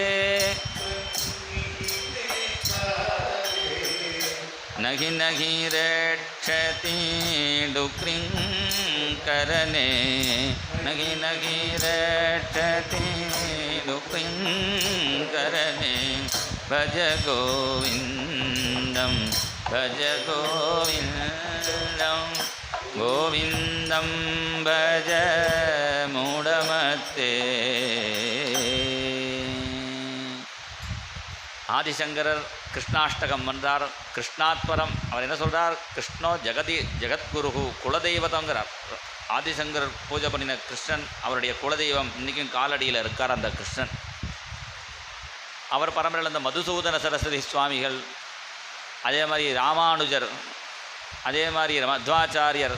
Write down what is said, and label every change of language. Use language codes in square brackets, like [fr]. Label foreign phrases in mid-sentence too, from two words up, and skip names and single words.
[sa] नहि नहि रक्षति डुक्रिं करणे नहि नहि रक्षति डुक्रिं करणे भज गोविन्दं भज गोविन्दं गोविन्दं भज मूढमते. [ta] ஆதிசங்கரர் கிருஷ்ணாஷ்டகம் வந்தார். கிருஷ்ணாத்பரம் அவர் என்ன சொல்கிறார்? [sa] कृष्णो जगद्गुरु [ta] குலதெய்வதங்கிறார். ஆதிசங்கரர் பூஜை பண்ணின கிருஷ்ணன் அவருடைய குலதெய்வம். இன்றைக்கும் காலடியில் இருக்கார் அந்த கிருஷ்ணன். அவர் பரம்பரையில் இந்த மதுசூதன சரஸ்வதி சுவாமிகள், அதே மாதிரி ராமானுஜர், அதே மாதிரி மத்வாச்சாரியர்.